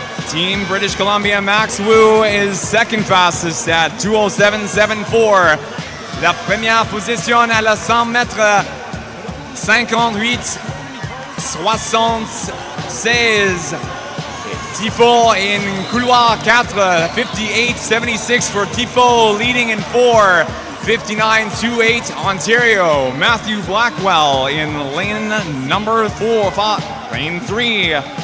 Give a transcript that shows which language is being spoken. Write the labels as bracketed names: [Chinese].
[English] Team British Columbia, Max Wu is second fastest at 207.74. [French] La première position à la 100 mètres, 58-76. [English] Tifo in couloir 4, 58-76 for Tifo, leading in 4, 59-28 Ontario. Matthew Blackwell in lane number 4, lane 3.